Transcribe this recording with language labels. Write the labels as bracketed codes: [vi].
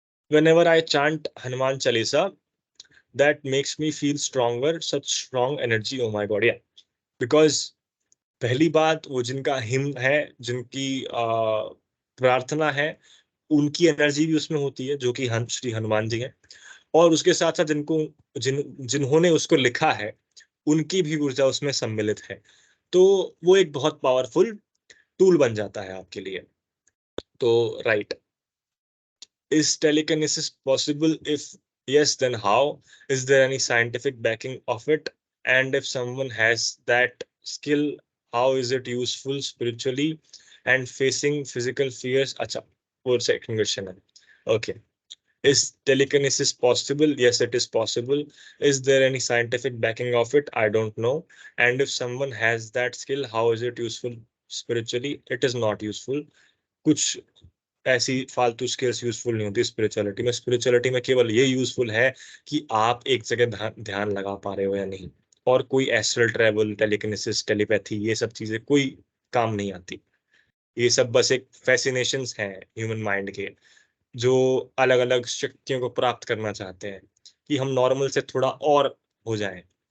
[en] whenever I chant Hanuman Chalisa, that makes me feel stronger, such strong energy, oh my god, yeah, because [hi] पहली बात, वो जिनका him है, जिनकी प्रार्थना है, उनकी एनर्जी भी उसमें होती है, जो कि श्री हनुमान जी हैं। और उसके साथ साथ जिन्होंने उसको लिखा है, उनकी भी ऊर्जा उसमें सम्मिलित है। तो वो एक बहुत पावरफुल टूल बन जाता है आपके लिए। [en] तो right, is telekinesis possible? If yes, then how? Is there any scientific backing of it? And if someone has that skill, how is it useful spiritually and facing physical fears? Acha, और second question है। Okay. Is telekinesis possible? Yes, it is possible. Is there any scientific backing of it? I don't know. And if someone has that skill, how is it useful spiritually? It is not useful. [hi] कुछ ऐसी फालतू skills useful नहीं होती spirituality में। Spirituality में केवल ये useful है कि आप एक जगह ध्यान लगा पा रहे हो या नहीं। और कोई एस्ट्रल ट्रेवल, टेलीकिनेसिस, टेलीपैथी, ये सब चीजें कोई काम नहीं आती। ये सब बस एक फैसिनेशंस हैं ह्यूमन माइंड के, जो अलग अलग शक्तियों को प्राप्त करना चाहते हैं कि हम नॉर्मल से थोड़ा और हो जाएं।